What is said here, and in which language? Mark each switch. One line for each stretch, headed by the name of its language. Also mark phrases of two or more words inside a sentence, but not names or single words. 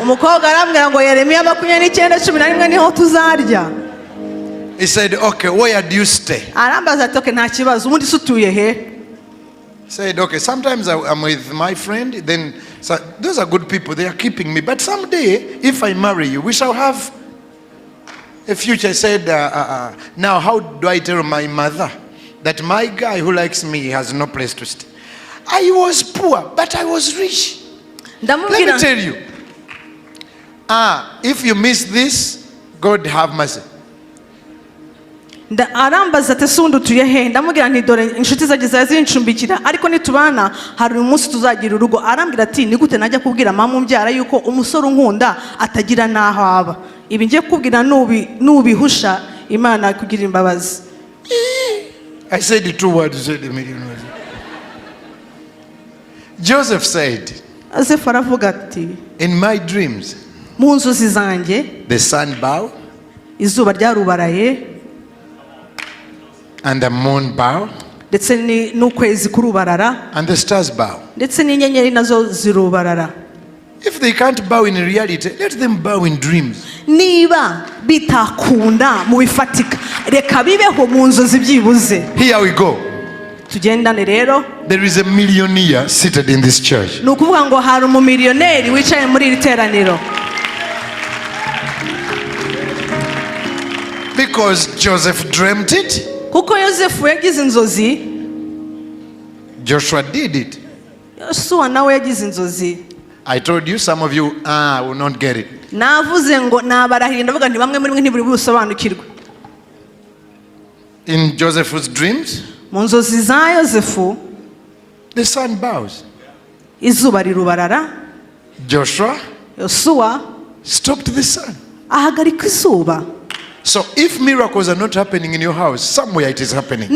Kinyarwanda: Umukobwa arambwira ngo Yeremiya 29:11 niho tuzarya.
English: He said, okay, where do you stay?
Kinyarwanda: Arambaza ati okay nta kibazo ubundi sutuye he?
English: Said, okay, sometimes I'm with my friend, then those are good people, they are keeping me. But someday, if I marry you, we shall have a future. I said, now how do I tell my mother that my guy who likes me has no place to stay? I was poor, but I was rich. Let
Kinyarwanda: ndamubwira
English: me tell you. If you miss this, God have mercy.
Kinyarwanda: arambaza ati ese undi utuye he, ndamubwira nti dore inshuti zanjye zari zincumbikira ariko nitubana hari umunsi tuzagira urugo. Arambwira ati ni gute najya kubwira mama umbyara yuko umusore unkunda atagira n'aho aba. Ibi ngiye kubwira nubihusha Imana kugira imbabazi.
English: I said the 2 words, you said a million words. Joseph said,
Kinyarwanda: Yosefu aravuga ati
English: in my dreams,
Kinyarwanda: mu nzozi zanjye
English: the sun bow
Kinyarwanda: izuba ryarubaraye
English: and the moon bow
Kinyarwanda: ndetse n'ukwezi kurubarara
English: and the stars bow.
Kinyarwanda: ndetse n'inyenyeri nazo zirubarara.
English: If they can't bow in reality, let them bow in dreams.
Kinyarwanda: Niba bitakunda mu bifatika reka bibeho mu nzozi byibuze.
English: Here we go.
Kinyarwanda: Tugendane rero.
English: There is a millionaire seated in this church.
Kinyarwanda: Ni ukuvuga ngo hari umumiliyoneri wicaye muri iri teraniro.
English: Because Joseph dreamt it,
Kinyarwanda: Kuko Yosefu yagize inzozi,
English: Joshua did it.
Kinyarwanda: Yosuwa nawe yagize inzozi.
English: I told you, some of you will not get it.
Kinyarwanda: Navuze ngo nabarahira ndavuga nti bamwe muri mwe ntiburi busobanukirwe.
English: In Joseph's dreams,
Kinyarwanda: Mu nzozi za Yosefu
English: the sun bows.
Kinyarwanda: izuba rirubarara,
English: Joshua
Kinyarwanda: Yosuwa
English: stopped the sun.
Kinyarwanda: ahagarika izuba.
English: So if miracles are not happening in your house, somewhere it is happening.